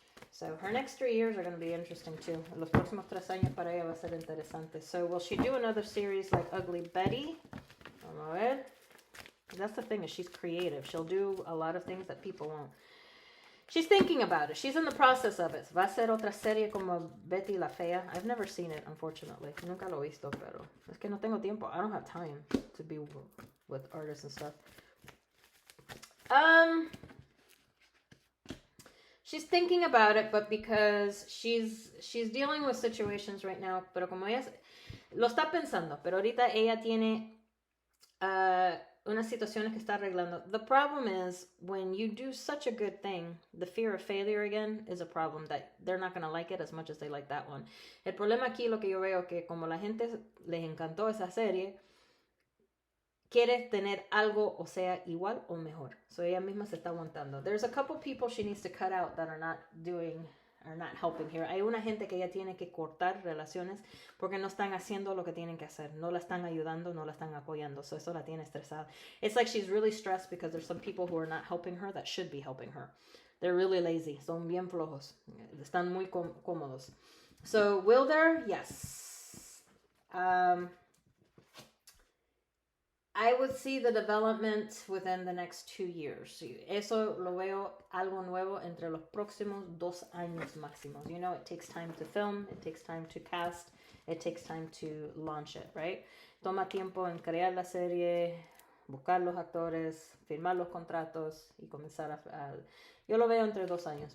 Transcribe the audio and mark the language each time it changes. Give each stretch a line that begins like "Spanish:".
English: So her next 3 years are going to be interesting too.
Spanish: Los próximos 3 años para ella va a ser interesante.
English: So will she do another series like Ugly Betty?
Spanish: Vamos a ver.
English: That's the thing, is she's creative. She'll do a lot of things that people won't. She's thinking about it. She's in the process of it.
Spanish: Va a ser otra serie como Betty la Fea.
English: I've never seen it, unfortunately.
Spanish: Nunca lo he visto, pero es que no tengo tiempo.
English: I don't have time to be with artists and stuff. She's thinking about it, but because she's dealing with situations right now,
Spanish: pero como ella lo está pensando, pero ahorita ella tiene unas situaciones que está arreglando.
English: The problem is, when you do such a good thing, the fear of failure again is a problem, that they're not going to like it as much as they like that one.
Spanish: El problema aquí, lo que yo veo, que como la gente les encantó esa serie, quiere tener algo, o sea, igual o mejor. So ella misma se está aguantando.
English: There's a couple people she needs to cut out that are not helping here.
Spanish: Hay una gente que ella tiene que cortar relaciones porque no están haciendo lo que tienen que hacer. No la están ayudando, no la están apoyando. So eso la tiene estresada.
English: It's like she's really stressed because there's some people who are not helping her that should be helping her. They're really lazy.
Spanish: Son bien flojos. Están muy cómodos.
English: So will there? Yes. I would see the development within the next 2 years.
Spanish: Eso lo veo algo nuevo entre los próximos 2 años máximos.
English: You know, it takes time to film, it takes time to cast, it takes time to launch it, right?
Spanish: Toma tiempo en crear la serie, buscar los actores, firmar los contratos y comenzar a yo lo veo entre 2 años.